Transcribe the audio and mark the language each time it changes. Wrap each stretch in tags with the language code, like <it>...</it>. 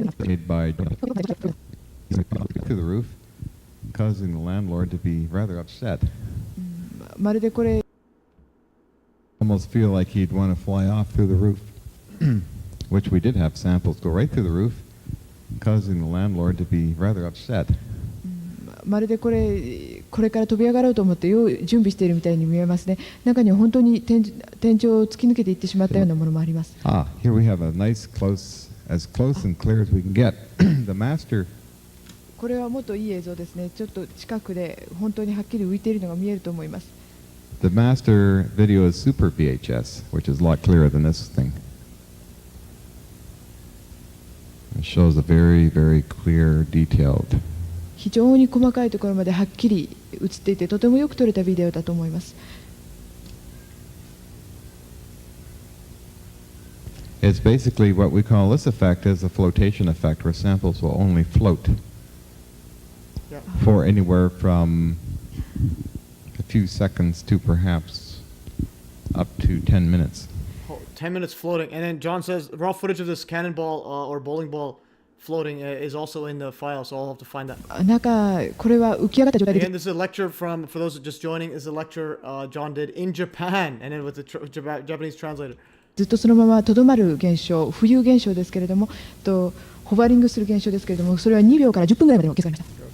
<en>Made by to the roof, causing the landlord to be rather upset. Almost feel like he'd want to fly off through the roof, which we did have samples go right through the roof, causing the landlord to be rather upset.</en> <ja>まるでこれから飛び上がろうと思って準備しているみたいに見えますね。中には本当に天井を突き抜けていってしまったようなものもあります。</ja> <en>Here we have a nice as close and clear as we can get. The master.</en> <ja>これはもっといい映像ですね。ちょっと近くで本当にはっきり浮いているのが見えると思います。</ja> <en>The master video is Super VHS, which is a lot clearer than this thing. It shows a very, very clear, detailed.</en> <ja>非常に細かいところまではっきり映っていてとてもよく撮れたビデオだと思います。</ja> <en>It's basically what we call this effect is a flotation effect, where samples will only float for anywhere from a few seconds to perhaps up to 10 minutes. 10 minutes floating, and then John says raw footage of this cannonball or bowling ball floating is also in the file, so I'll have to find that.</en> <ja>これは浮き上がった状態で。</ja> <en>Again, this is a lecture for those just joining. This is a lecture John did in Japan, and then with the Japanese translator.</en> <ja>ずっとそのままとどまる現象、浮遊現象ですけれども、ホバリングする現象ですけれども、それは2秒から10分ぐらいまで計算しました。</ja>